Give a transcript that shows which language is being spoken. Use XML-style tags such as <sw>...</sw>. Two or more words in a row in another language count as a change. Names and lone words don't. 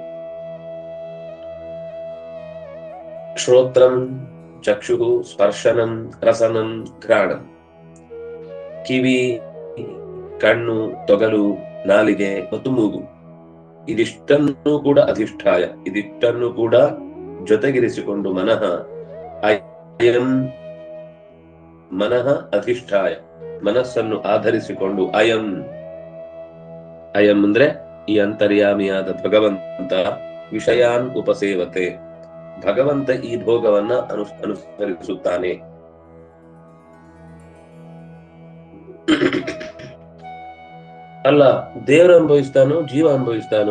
<sa>ಶ್ರೋತ್ರಂ ಚಕ್ಷು ಸ್ಪರ್ಶನಂ ರಸನಂ ಘ್ರಾಣಂ,</sa> <kn>ಕಿವಿ, ಕಣ್ಣು, ತೊಗಲು, ನಾಲಿಗೆ ಮತ್ತು ಮೂಗು, ಇದಿಷ್ಟನ್ನು ಕೂಡ ಅಧಿಷ್ಠಾಯ, ಇದಿಷ್ಟನ್ನು ಕೂಡ ಜೊತೆಗಿರಿಸಿಕೊಂಡು</kn> <sa>ಮನಃ ಅಯಂ ಮನಃ ಅಧಿಷ್ಠಾಯ,</sa> <kn>ಮನಸ್ಸನ್ನು ಆಧರಿಸಿಕೊಂಡು ಅಯಂ ಅಂದ್ರೆ ಈ ಅಂತರ್ಯಾಮಿಯಾದ ಭಗವಂತ</kn> <sa>ವಿಷಯಾನ್ ಉಪಸೇವತೆ,</sa> <kn>ಭಗವಂತ ಈ ಭೋಗವನ್ನ ಅನುಸರಿಸುತ್ತಾನೆ. ಅಲ್ಲ, ದೇವರು ಅನುಭವಿಸ್ತಾನೋ ಜೀವ ಅನುಭವಿಸ್ತಾನೋ?</kn>